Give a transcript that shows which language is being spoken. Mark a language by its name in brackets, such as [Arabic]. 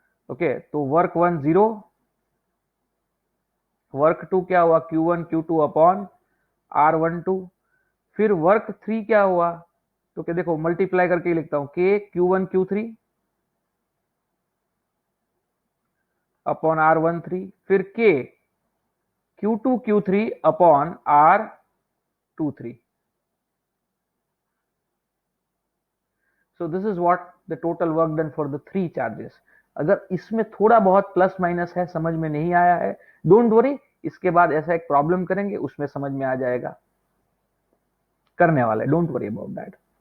[Hindi] Okay, तो work 1 0, work 2 क्या हुआ, Q1 Q2 अपॉन R12। फिर वर्क 3 क्या हुआ, तो क्या देखो मल्टीप्लाई करके लिखता हूं, K Q1 Q3 upon R13। फिर K Q2 Q3 upon R23। [English] So this is what the total work done for the 3 charges. [Hindi] अगर इसमें थोड़ा बहुत प्लस माइनस है, समझ में नहीं आया है, [English] don't worry, [Hindi] इसके बाद ऐसा एक प्रॉब्लम करेंगे, उसमें समझ में आ जाएगा, करने वाले, [English] Don't worry about that.